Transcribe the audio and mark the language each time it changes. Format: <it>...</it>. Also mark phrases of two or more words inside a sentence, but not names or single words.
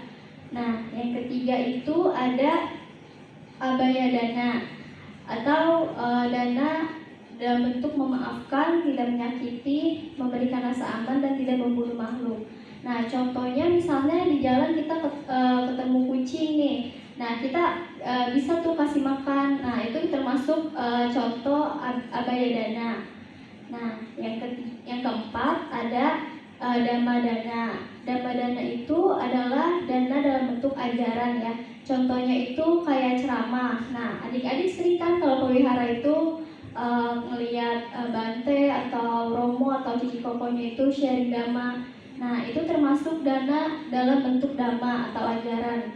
<id>Nah, yang ketiga itu ada abaya dana atau dana dalam bentuk memaafkan, tidak menyakiti, memberikan rasa aman, dan tidak membunuh makhluk. Nah, contohnya misalnya di jalan kita ketemu kucing nih. Nah, kita bisa tuh kasih makan. Nah, itu termasuk contoh abaya dana. Nah, yang keempat ada dhamma dana. Dhamma dana itu adalah dana dalam bentuk ajaran ya. Contohnya itu kayak ceramah. Nah, adik-adik sering kan kalau ke wihara itu ngelihat Bante atau Romo atau Cici Kokonya itu sharing dhamma. Nah, itu termasuk dana dalam bentuk dhamma atau ajaran.</id>